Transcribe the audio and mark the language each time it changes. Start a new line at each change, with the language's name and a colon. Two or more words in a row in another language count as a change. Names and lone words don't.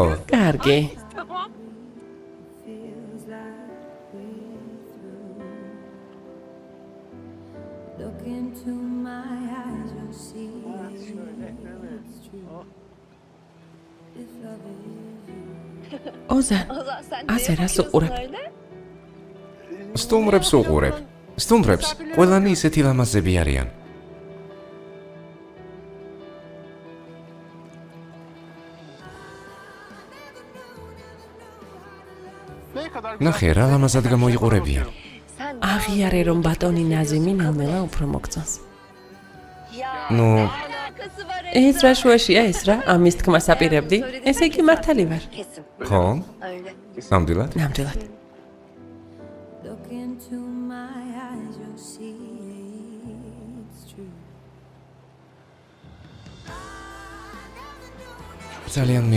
Georgian: კარგი.
English: Look into my eyes, you'll see it's true. This love is you.
Georgian: ოზან, ასე რას უყურებ? სტუმრებს უყურებ. სტუმრებს ყველანი ისეთი ლამაზები არიან. ნახე, რა ლამაზად გამოიყურებიან. აღიარე რომ ბატონი ნაზიმი ნელ-ნელა უფრო მოგწონს. ნუ, ეს რა შუაშია ეს რა? ამის თქმას აპირებდი? ესე იგი მართალი ვარ. ხო? ნამდვილად? ნამდვილად.
English: Look into my eyes, you'll see it's true.
Georgian: ძალიან